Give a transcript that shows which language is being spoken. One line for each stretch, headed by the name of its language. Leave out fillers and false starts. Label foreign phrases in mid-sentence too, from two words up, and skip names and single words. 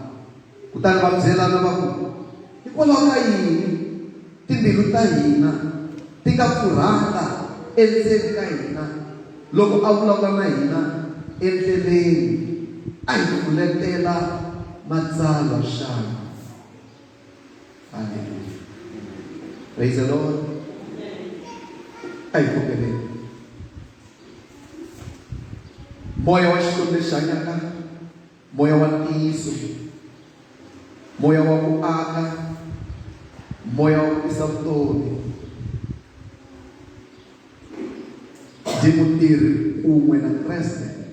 Tsonga: Kutani va byela na va ku, hikwalaho ka yini timbilu ta hina ti nga pfurhanga endzeni ka hina loko a vulavula na hina endleleni, a hi pfuletela matsalwa xana.
English: Hallelujah. Praise the Lord.
Tsonga: a hi kombeleni. Moya wa Xikwembu lexi hanyaka, moya wa ntiyiso, moya wa ku aka, moya wa ku tisa vutomi, byi mutirhi un'we na Kreste.